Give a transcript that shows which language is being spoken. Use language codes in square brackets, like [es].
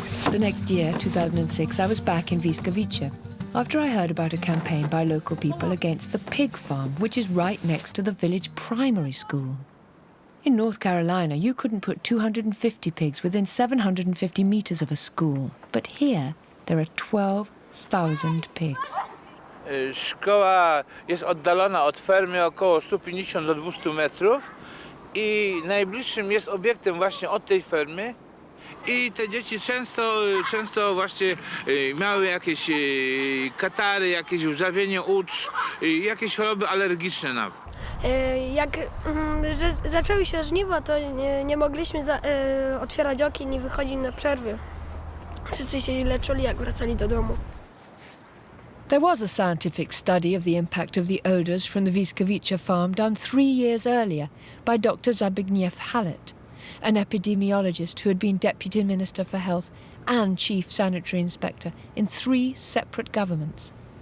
[en] The next year, 2006, I was back in Wisłowice after I heard about a campaign by local people against the pig farm, which is right next to the village primary school. In North Carolina, you couldn't put 250 pigs within 750 meters of a school, but here there are 12,000 pigs. [pl] Szkoła jest oddalona od fermy około 150 do 200 metrów i najbliższym jest obiektem właśnie od tej fermy i te dzieci często właśnie miały jakieś katary, jakieś łzawienie ucz, jakieś choroby alergiczne nawet. Jak zaczęły się żniwa, to nie mogliśmy otwierać okien i wychodzić na przerwy. Wszyscy się źle czuli, jak wracali do domu. [en] There was a scientific study of the impact of the odours from the Wisłowice farm done 3 years earlier by Dr. Zbigniew Hallet, an epidemiologist who had been Deputy Minister for Health and Chief Sanitary Inspector in 3 separate governments.